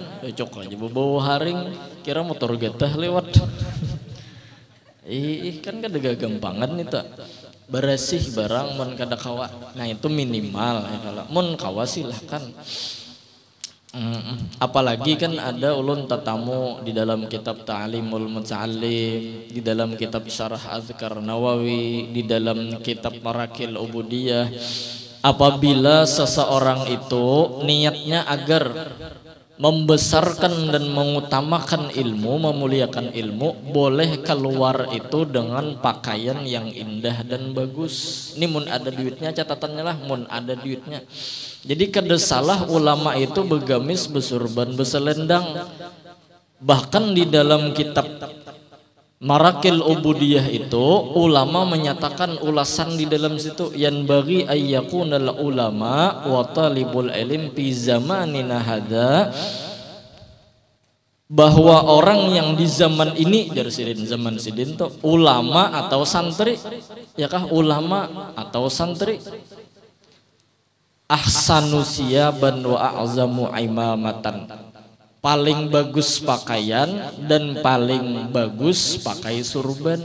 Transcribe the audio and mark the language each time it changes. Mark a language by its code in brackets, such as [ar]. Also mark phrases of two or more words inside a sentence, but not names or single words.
[id] Cocok aja bau haring, kira motor getah lewat. [bjn] Kan kada gampangan nih tak. Bersih barang mun kada kawa. Nah itu minimal ya kalau mun kawa silahkan. [id] Apalagi kan ada ulun tatamu di dalam kitab Ta'limul Muta'allim, di dalam kitab Syarah Azkar Nawawi, di dalam kitab Marakil Ubudiyah. Apabila seseorang itu niatnya agar membesarkan dan mengutamakan ilmu, memuliakan ilmu, boleh keluar itu dengan pakaian yang indah dan bagus. [bjn] Ini mun ada duitnya, catatannya lah mun ada duitnya. Jadi kada salah ulama itu begamis, besurban, beselendang. [id] Bahkan di dalam kitab Marakil Ubudiyah itu ulama menyatakan ulasan di dalam situ, [ar] ينبغي أن يكون العلماء وطالب العلم في زماننا هذا, [id] bahwa orang yang di zaman ini dari sidin zaman sidin tuh ulama atau santri, ya kah ulama atau santri, [ar] أحسن ثيابا وأعظم عمامة, [id] paling bagus pakaian dan paling bagus pakai surban.